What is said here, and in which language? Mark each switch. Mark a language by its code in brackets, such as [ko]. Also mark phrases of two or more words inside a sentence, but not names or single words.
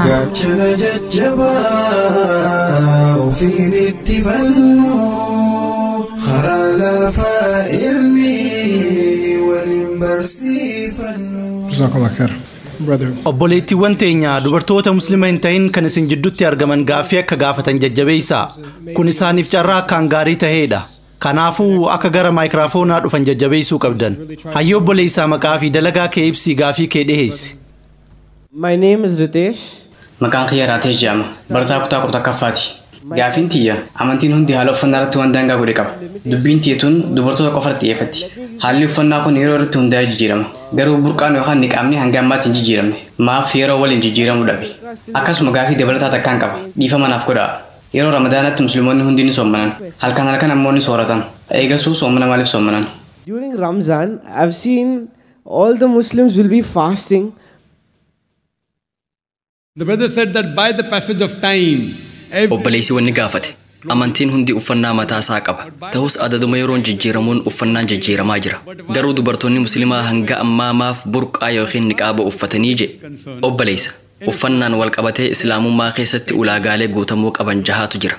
[om] gaachana jajjabaa ofiin itti fannu karaa lafaa ilmi waliin barsiifannu. [ar] جزاك الله خير. [om] brother. Obboleettiiwwan teenya dubartoota muslima hin ta'in kan isin jidduutti argaman gaaffii akka gaafatan jajjabeessaa. Kun isaaniif carraa akkaan gaarii ta'eedha. Kanaafuu akka gara maayikiraafoonaa dhufan jajjabeessuu qabdan. Hayyoo obboleessaa maqaa fi dalagaa kee ibsii gaaffii kee dhiheessi. [en] My name is Ritesh. [om] Maqaan kiyya Raatesh jedhama. Barataa kutaa 14ffaati. Gaaffiin tiyya amantiin hundi haala uffannaa irratti waan daangaa godhe qaba. Dubbiin tiyya dubartoota qofa irratti xiyyeeffatti. Haalli uffannaa kun yeroo irratti hundaa'ee jijjiirama. Garuu burqaan yookaan niqaamni hanga ammaatti hin jijjiiramne. Maaf yeroo waliin jijjiiramuu dhabe. Akkasuma gaaffii dabalataa takkaan qaba. Dhiifama naaf godhaa. Yeroo Ramadaanatti musliimoonni hundi ni soommanan. Halkan ammoo ni sooratan. Eegasuu soomana maaliif soommanan? [en] During Ramzan, I've seen all the Muslims will be fasting. The brother said that by the passage of time, [om] obboleessi wanni gaafate amantiin hundi uffannaa mataa isaa qaba. Ta'us adaduma yeroon jijjiiramuun uffannaan jijjiiramaa jira. Garuu dubartoonni musliimaa hanga ammaa maaf burqaa yookiin niqaaba uffatanii je? Obboleessa, uffannaan wal qabatee islaamummaa keessatti ulaagaalee guutamuu qaban jahaatu jira.